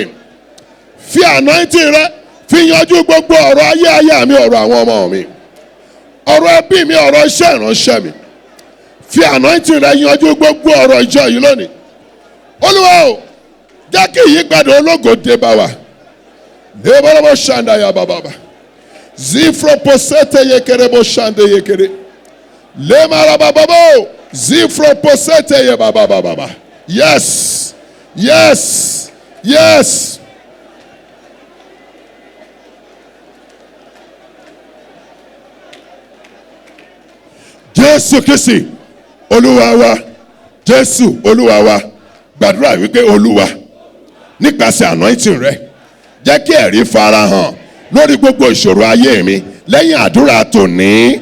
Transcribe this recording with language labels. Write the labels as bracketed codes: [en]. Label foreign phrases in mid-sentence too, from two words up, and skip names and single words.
[yo] Fi anointing rẹ fi yanjú gbogbo ọ̀rọ̀ ayé mi, ọ̀rọ̀ àwọn ọmọ mi, ọ̀rọ̀ ẹbí mi, ọ̀rọ̀ iṣẹ́ ìránṣẹ́ mi. Fi anointing rẹ yanjú gbogbo ọ̀rọ̀ ìjọ yìí lónìí. Olúwa o, jẹ́ kí ìyípadà ológo dé bá wa. Débọ́lọ́bọ́ ṣàǹdà ya bàbàbà. Zifro posete yekere bo ṣàǹdà yekere. Lẹ́màrà bàbàbò. Zifro posete ye bàbàbàbà. [en] Yes. Yes. Yes. [yo] Jésù Kristi Olúwa wa, Jésù Olúwa wa, gbàdúrà wípé Olúwa nípasẹ̀ anointing rẹ jẹ́ kí ẹ̀rí farahàn lórí gbogbo ìṣòro ayé mi lẹ́yìn àdúrà tòní.